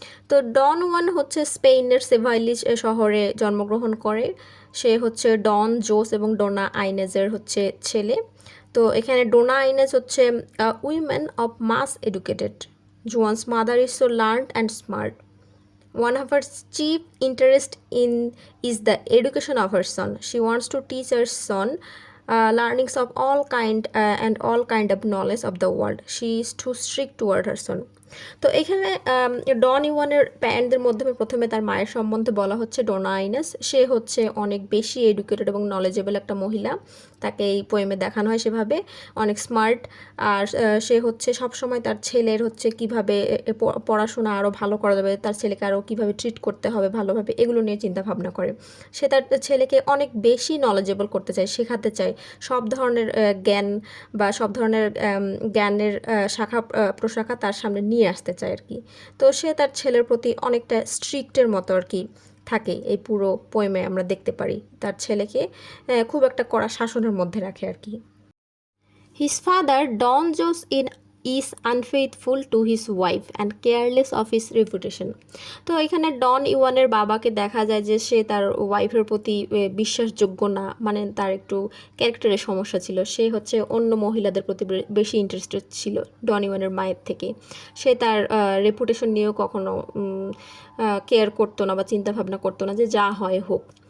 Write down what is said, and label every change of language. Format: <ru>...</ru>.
<bn>তো ডন ওয়ান হচ্ছে স্পেনের সেভাইলি শহরে জন্মগ্রহণ করে। সে হচ্ছে ডন জোস এবং ডোনা আইনেজের হচ্ছে ছেলে। তো এখানে ডোনা আইনেজ হচ্ছে</bn> <en>Women of mass educated. Juan's mother is so learned and smart. One of her chief interest in is the education of her son. She wants to teach her son learnings of all kind and all kind of knowledge of the world. She is too strict toward her son.</en> <bn>তো এখানে ডন ইউয়ানের প্যারেন্টদের মধ্যে প্রথমে তার মায়ের সম্বন্ধে বলা হচ্ছে ডোনা আইনেস। সে হচ্ছে অনেক বেশি এডুকেটেড এবং নলেজেবল একটা মহিলা, তাকে এই পোয়েমে দেখানো হয় সেভাবে, অনেক স্মার্ট। আর সে হচ্ছে সবসময় তার ছেলের হচ্ছে কীভাবে পড়াশোনা আরও ভালো করা যাবে, তার ছেলেকে আরও কীভাবে ট্রিট করতে হবে ভালোভাবে, এগুলো নিয়ে চিন্তা ভাবনা করে। সে তার ছেলেকে অনেক বেশি নলেজেবল করতে চায়, শেখাতে চায় সব ধরনের জ্ঞান বা সব ধরনের জ্ঞানের শাখা প্রশাখা তার সামনে নিয়ে আসতে চায় আর কি। তো সে তার ছেলের প্রতি অনেকটা স্ট্রিক্টের মতো আর কি থাকে। এই পুরো পোয়েমে আমরা দেখতে পারি তার ছেলেকে খুব একটা কড়া শাসনের মধ্যে রাখে আর কি।</bn> <en>His father, Don Jose, is unfaithful to his wife and careless of his reputation.</en> <bn>তো এখানে ডন ইউয়ানের বাবাকে দেখা যায় যে সে তার ওয়াইফের প্রতি বিশ্বাসযোগ্য না, মানে তার একটু ক্যারেক্টারের সমস্যা ছিল। সে হচ্ছে অন্য মহিলাদের প্রতি বেশি ইন্টারেস্টেড ছিল ডন ইউয়ানের মায়ের থেকে। সে তার রেপুটেশন নিয়েও কখনো কেয়ার করতো না বা চিন্তা ভাবনা করতো না, যে যা হয় হোক।</bn>